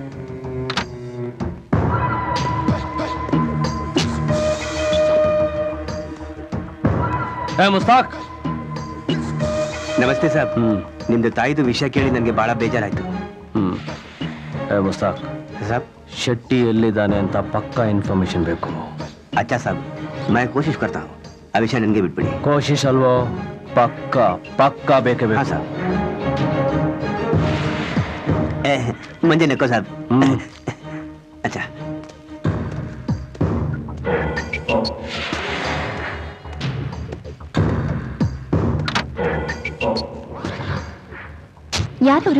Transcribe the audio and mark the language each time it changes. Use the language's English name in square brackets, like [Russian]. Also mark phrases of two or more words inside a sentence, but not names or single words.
[Kannada] ಮುಸ್ತಾಕ್, ನಮಸ್ತೆ ಸರ್. ನಿಮ್ದು ತಾಯಿದು ವಿಷಯ ಕೇಳಿ ನನಗೆ ಬಹಳ ಬೇಜಾರಾಯ್ತು. ಮುಸ್ತಾಕ್ ಸಾಬ್, ಶೆಟ್ಟಿ ಎಲ್ಲಿದ್ದಾನೆ ಅಂತ ಪಕ್ಕಾ ಇನ್ಫಾರ್ಮೇಶನ್ ಬೇಕು. [Hindi] अच्छा साब, मैं कोशिश करता हूँ. [Kannada] ಆ ವಿಷಯ ನನಗೆ ಬಿಟ್ಬಿಡಿ. ಕೋಶಿಶ್ ಅಲ್ವೋ, ಪಕ್ಕಾ ಪಕ್ಕಾ ಬೇಕೇ ಬೇಕು. [Hindi] साब, मंजे नक्को साब. ಅಚ್ಚಾ, [Kannada] ಯಾರವರು?